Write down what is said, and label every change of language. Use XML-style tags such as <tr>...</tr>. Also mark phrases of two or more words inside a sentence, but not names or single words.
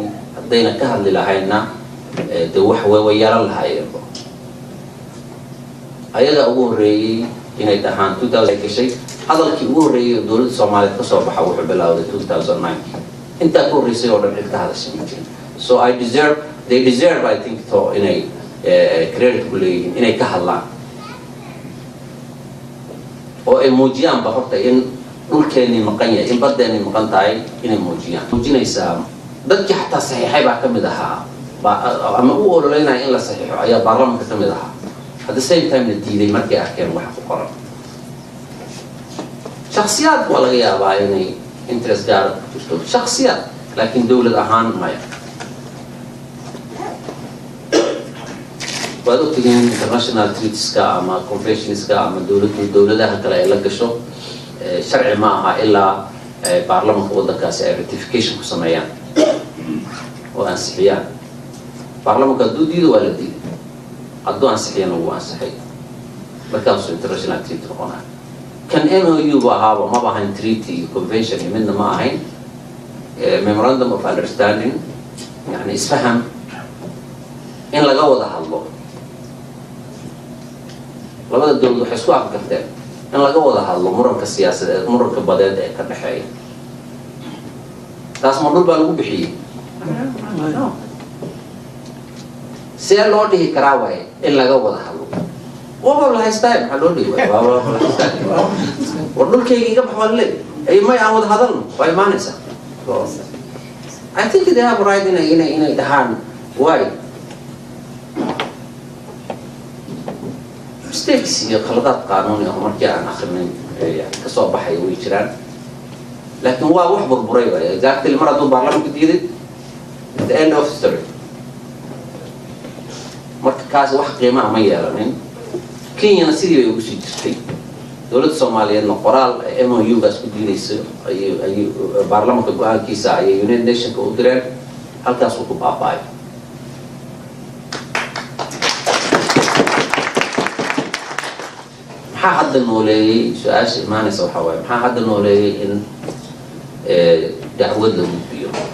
<so>haddayna ka hadli lahayna dee wax way yaran lahaayeen. ayaga ugu horreeyey inay dhahaan 2000 ay gashay. hadalkii ugu horreeyey oo dowladda Soomaaliyeed ka soo baxa wuxuu bilowday 2009. intaa ka horreysay oo dhan cid ka hadashay ma jirin.</so> <en>so they deserve I think to</en> <so>inay credit ku leeyihiin inay ka hadlaan oo ay muujiyaan ba horta in dhulkeennii maqan yahay, in badeennii maqan tahay inay muujinaysaa. dadkii xataa saxiixay baa ka mid ahaa ama u ololeynaya in la saxiixo ayaa baarlamaanka ka mid ahaa.</so> <en>at the same time</en> <so>la diiday markay arkeen waxa ku qoran. shakhsiyaad waa laga yaabaa inay interest gaar ku jirto, shakhsiyaad, laakiin dowlad ahaan maya. waad ogtihiin</so> <en>international treatieska</en> <so>ama conventionska ama dowladaha kale ay la gasho sharci ma aha ilaa baarlamaanka waddankaasi ay ratification ku sameeyaan oo ansixiyaan. baarlamaanka hadduu diido waa la diiday, hadduu ansixiyana wuu ansixay, markaasuu</so> <en>international treaty</en> <so>noqonaa. kan MOU ba ahaaba maba ahayn treaty iyo convention iyo midna ma ahayn.</so> <en>memorandum of understanding</en> <so>yani isfaham in laga wada hadlo labada dawlad waxay isku afgarteen in laga wada hadlo muranka siyaasadeed muranka badeed ee ka dhaxeeya taas ma dhul baa lagu bixiyey see loo dhihi karaa waaye in laga wada hadlo waaba la haystaa maxaa loo dhihi waay waaba la haystaa war dhulkayga iga bax waa leey ay may aan wada hadalno waa imaanaysaa</so> <en>I think they have right</en> <so>inay dhahaan</so> <en>why mistakes</en> <so>iyo khaladaad qaanuuni ah markii aan akrinin ka soo baxay way jiraan laakiin waa wax burburay waay exactly mar hadduu baarlamaanka diiday</so> <en>the end of story</en> <so>marka kaas wax qiimo ah ma yeelanin Kenyana sidii bay ugu sii jirtay dawladda Soomaaliyeedna qoraal MOU-gaas ku diidayso ayay baarlamaanka go'aankiisa ayay United Nations u direen halkaas uu ku baaba'ay maxaa hadda nooleeyay su'aasha imaanaysa waxa waaye maxaa hadda nooleeyay in dacwad la gudbiyo</so>